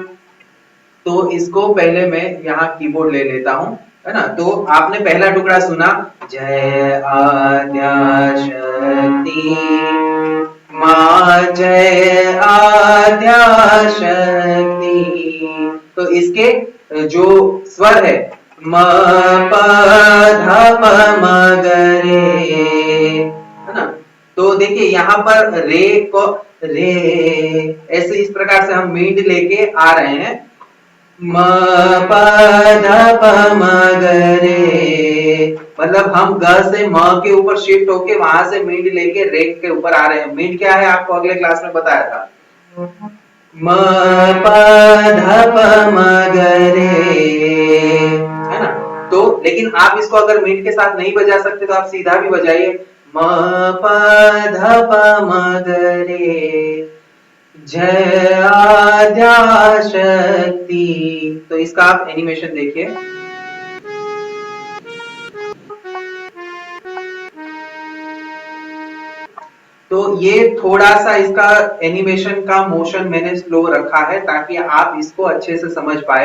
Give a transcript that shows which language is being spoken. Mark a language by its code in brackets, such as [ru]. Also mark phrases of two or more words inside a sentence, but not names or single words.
[hi] तो इसको पहले मैं यहाँ कीबोर्ड ले लेता हूँ, है ना। तो आपने पहला टुकड़ा सुना जय आद्या शक्ति मां, जय आद्या शक्ति। तो इसके जो स्वर है म प ध प म ग रे, है ना। तो देखिए यहाँ पर रे को रे, ऐसे इस प्रकार से हम मींड लेके आ रहे हैं। म प ध प म ग रे, मतलब हम ग से म के ऊपर शिफ्ट होके वहां से मींड लेके रे के ऊपर आ रहे हैं। मींड क्या है आपको अगले क्लास में बताया था, म प ध प म ग रे, है ना। तो लेकिन आप इसको अगर मींड के साथ नहीं बजा सकते तो आप सीधा भी बजाइए, म प ध प म ग रे जय आद्या शक्ति। तो इसका आप एनिमेशन देखिए। तो ये थोड़ा सा इसका एनिमेशन का मोशन मैंने स्लो रखा है ताकि आप इसको अच्छे से समझ पाए।